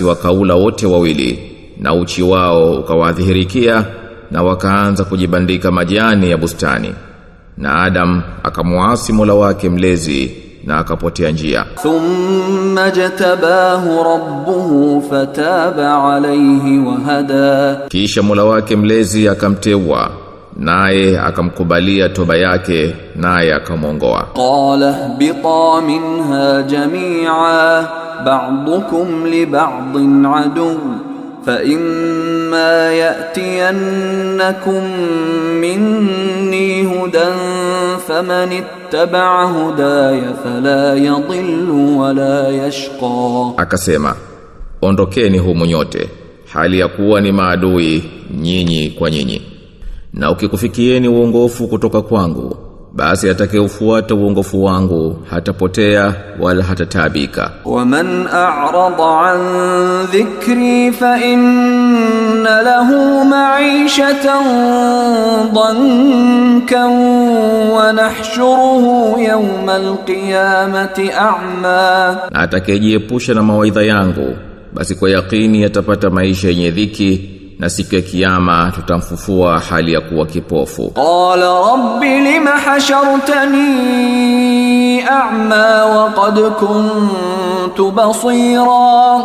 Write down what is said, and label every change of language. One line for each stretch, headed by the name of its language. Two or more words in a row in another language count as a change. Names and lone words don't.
Swahili: wakaula wote wawili na uchi wao ukawadhihirikia na wakaanza kujibandika majani ya bustani, na Adam akamuasi Mola wake mlezi na akapotea njia.
Arabic: ثم اجتباه ربه فتاب عليه وهدى.
Swahili: Kisha Mola wake mlezi akamteua naye akamkubalia toba yake naye akamuongoa.
Arabic: قال اهبطا منها جميعا بعضكم لبعض عدو فإما يأتينكم مني هدى فمن اتبع هداي فلا يضل ولا يشقى.
Swahili: Akasema, ondokeni humu nyote hali ya kuwa ni maadui nyinyi kwa nyinyi, na ukikufikieni uongofu kutoka kwangu, basi atakayeufuata uongofu wangu hatapotea wala hatatabika.
Arabic: ومن أعرض عن ذكري فإن له معيشة ضنكا ونحشره يوم القيامة أعمى.
Swahili: Na atakayejiepusha na mawaidha yangu, basi kwa yakini atapata maisha yenye dhiki, na siku ya kiyama tutamfufua hali ya kuwa kipofu.
Arabic: قال رب لم حشرتني أعمى وقد كنت بصيرا.